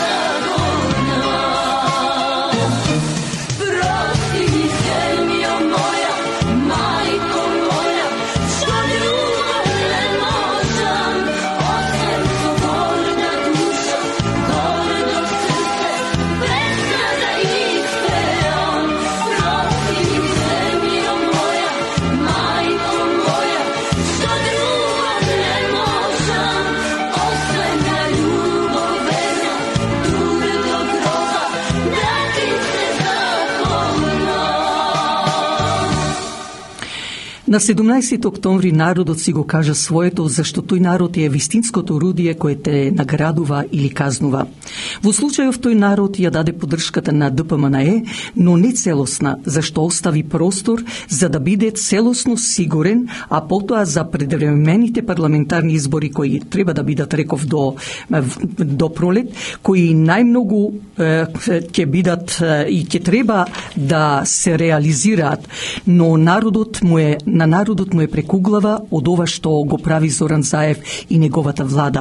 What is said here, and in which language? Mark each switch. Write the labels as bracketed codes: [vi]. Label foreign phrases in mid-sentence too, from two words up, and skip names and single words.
[mk] Прости ми земјо моја, мајко моја, што друго не можем, остајем то горда душа, гордо срце, песна да испевам. Прости ми земјо моја, мајко моја, што друго не можем, остајем на љубав везна, дур до гроба, да ти се На 17 октомври народот си го кажа своето, зашто тој народ е вистинското орудие кое те наградува или казнува. Во случајов тој народ ја даде поддршката на ДПМНЕ, но не целосна, зашто остави простор за да биде целосно сигурен, а потоа за предвремените парламентарни избори кои треба да бидат, реков, до пролет, кои најмногу ќе бидат и ќе треба да се реализираат, но народот му е на народот му е прекуглава од ова што го прави Зоран Заев и неговата влада.